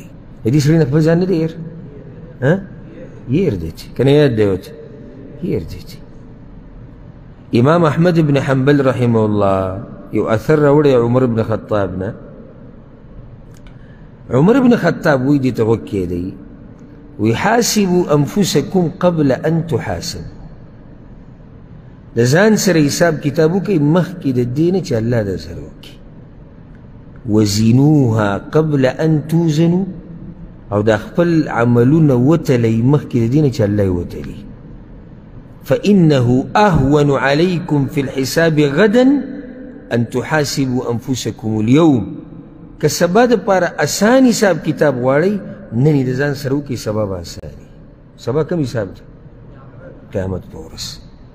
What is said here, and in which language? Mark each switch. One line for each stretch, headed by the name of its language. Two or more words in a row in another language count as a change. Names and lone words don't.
Pashto: د دې سړي نه خپل ځان نه دی هېر هېر دی چې که نه یاد دی ورته هېر دی چې. امام احمد بن حنبل
Arabic: رحمه الله
Pashto: یو اثر راوړی عمر بن خطاب نه. عمر بن خطاب وی دې ته غوږ کېدی، وی
Arabic: حاسبوا انفسکم قبل ان تحاسب،
Pashto: د ځان سره حساب کتاب وکړئ مخکې د دې نه چې الله در سره وکړي.
Arabic: وزنوها قبل ان توزنوا،
Pashto: او دا خپل عملونه وتلئ مخکې د دې نه چې الله یې وتلي.
Arabic: فإنه أهون عليكم في الحساب غدا أن تحاسبوا أنفسكم اليوم.
Pashto: که سبا دپاره اسان حساب کتاب غواړئ نن یې د ځان سره وکړئ، سبا به اساني. سبا کوم حساب دی؟ قیامت په ورځ.